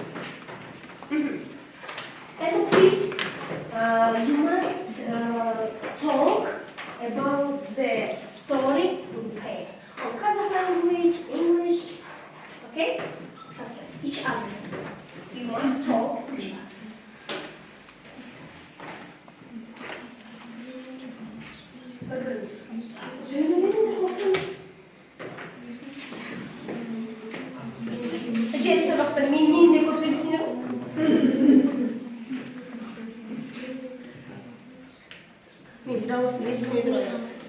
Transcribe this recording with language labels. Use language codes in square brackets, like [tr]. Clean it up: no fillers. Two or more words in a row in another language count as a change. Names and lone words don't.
[en] And please, you must talk about the story in pair. On Kazakh language, English. Okay? Just each other. You must talk each other. Discuss. [kk] Жесть сабақтар менен де көп сөйлейсіңдер ғой. Мен дауысын естімей тұрады.